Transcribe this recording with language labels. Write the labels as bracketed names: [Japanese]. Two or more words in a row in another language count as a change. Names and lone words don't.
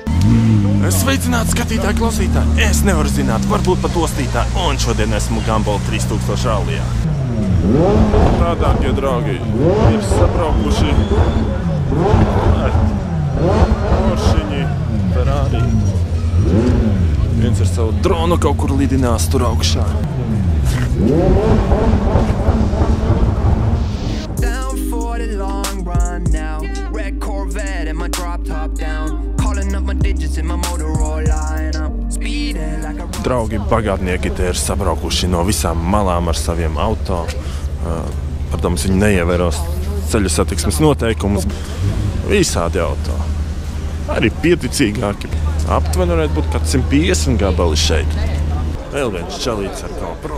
[Latvian] Sveicināti skatītāji, klausītāji! Es nevaru zināt, varbūt pat ostītāji, un šodien esmu Gumball 3000 rallijā. Tā, dārgie draugi, ir sabraukuši Poršiņi, Ferrari. Viens ar savu dronu kaut kur lidinās tur augšā. [English] Down for the long run now. Red Corvette and my drop top down. Calling up my digits in my Motorola and I'm speeding like a [Latvian] Draugi bagātnieki te ir sabraukuši no visām malām ar saviem auto. Protams, viņi neievēros ceļu satiksmes noteikumus. Visādi auto. Arī pieticīgāki. Aptuveni varētu būt kāds 150 gabali šeit. Vēl viens čalīts ar GoPro.